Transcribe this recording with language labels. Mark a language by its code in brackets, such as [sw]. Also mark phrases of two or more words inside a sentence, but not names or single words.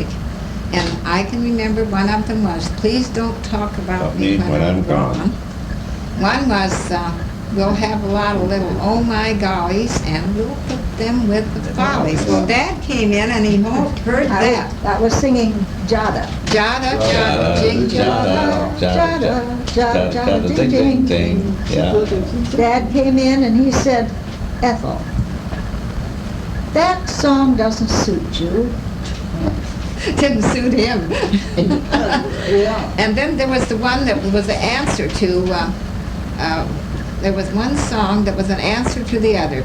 [en] And I can remember one of them was, "Please don't talk about me when I'm gone." One was, "We'll have a lot of little oh my gollies, and we'll put them with the follies." Well, Dad came in and he heard that. That was singing Jada. Jada, jada, jing, jada. Jada, jada, jada, ding, ding, ding. Yeah. Dad came in and he said, Ethel, that song doesn't suit you. Didn't suit him. Yeah. And then there was the one that was the answer to, there was one song that was an answer to the other.